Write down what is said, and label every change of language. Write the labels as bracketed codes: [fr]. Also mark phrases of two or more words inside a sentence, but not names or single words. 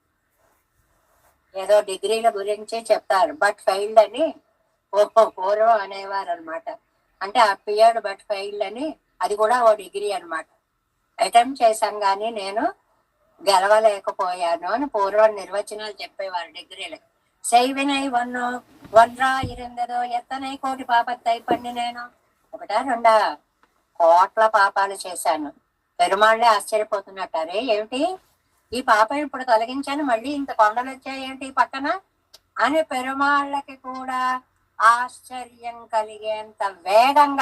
[te] ఏదో డిగ్రీల గురించి చెప్తారు, [en] but failed [te] అని పూర్వం అనేవారు అనమాట. అంటే [en] appeared but failed [te] అని, అది కూడా ఓ డిగ్రీ అనమాట. అటెంప్ట్ చేశాం కానీ నేను గెలవలేకపోయాను అని పూర్వం నిర్వచనాలు చెప్పేవారు డిగ్రీలకు. [ta] செய்வினை ஒன்றா இருந்ததோ எத்தனை கோடி பாவத்தை பண்ணி. [te] నేను ఒకటా రెండా కోట్ల పాపాలు చేశాను. పెరుమాళ్ళే ఆశ్చర్యపోతున్నట్టారే, ఏమిటి ఈ పాపం ఇప్పుడు తొలగించాను, మళ్ళీ ఇంత కొండలు వచ్చాయి ఏంటి పక్కన అని పెరుమాళ్ళకి కూడా ఆశ్చర్యం కలిగేంత వేగంగా.